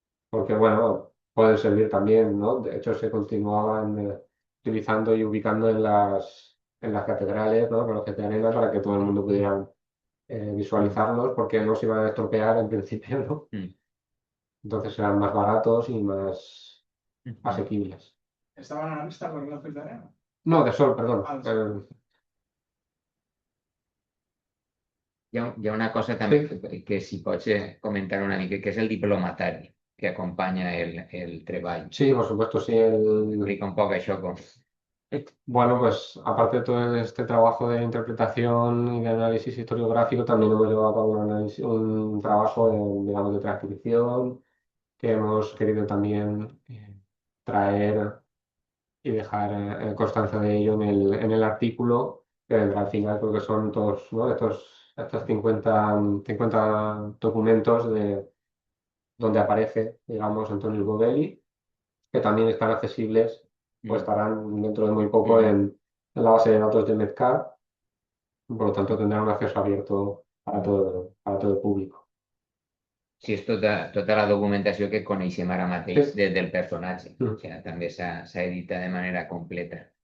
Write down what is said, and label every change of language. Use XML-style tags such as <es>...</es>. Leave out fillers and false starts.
<es>Porque, bueno, pueden servir también, ¿no? De hecho, se continuaban utilizando y ubicando en las catedrales, ¿no? Relojes de arena para que todo el mundo pudiera visualizarlos, porque no se iban a estropear en principio, ¿no? Mm. Entonces eran más baratos y más asequibles. ¿Estaban a la vista los relojes de arena? No, de sol, perdón. Ah, de sol.</es> <ca>Hi ha una cosa també que si pots comentar una mica, que és el diplomatari que acompanya el treball.</ca> <es>Sí, por supuesto, sí.</es> <ca>Explica un poc això com...</ca> <es>Bueno, pues aparte de todo este trabajo de interpretación y de análisis historiográfico, también hemos llevado a cabo un trabajo digamos, de transcripción, que hemos querido también traer y dejar constancia de ello en el artículo que vendrá al final, porque son todos, ¿no? Estos 50 documentos donde aparece, digamos, Antonio Govelli, que también están accesibles o estarán dentro de muy poco en la base de datos de Medcar, por lo tanto tendrán un acceso abierto para todo el público.</es> <ca>Sí, és tota la documentació que coneixem ara mateix Sí. del personatge. O sigui, també s'ha editat de manera completa.</ca>